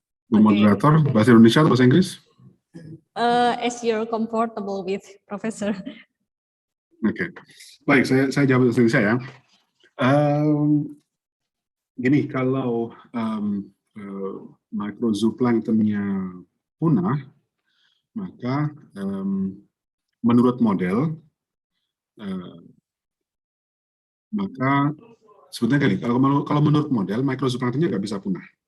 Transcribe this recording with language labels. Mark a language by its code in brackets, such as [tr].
[id] Moderator, bahasa Indonesia atau bahasa Inggris? [en] As you're comfortable with, Professor. [id] Oke, baik, saya jawab bahasa Indonesia ya. Gini, kalau microzooplanktonnya punah, maka menurut model, maka sebetulnya gini, kalau menurut model microzooplanktonnya nggak bisa punah.